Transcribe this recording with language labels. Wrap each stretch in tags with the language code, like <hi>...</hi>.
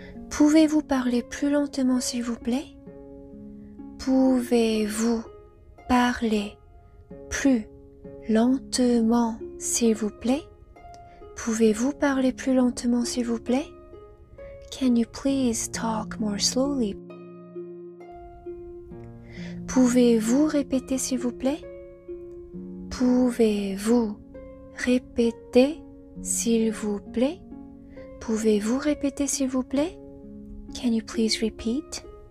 <fr>Pouvez-vous parler plus lentement s'il vous plaît? Pouvez-vous parler plus lentement s'il vous plaît? Pouvez-vous parler plus lentement s'il vous plaît?</fr> <en>Can you please talk more slowly?</en> <fr>Pouvez-vous répéter s'il vous plaît? Pouvez-vous répéter s'il vous plaît? Pouvez-vous répéter s'il vous plaît?</fr> <en>Can you please repeat?</en>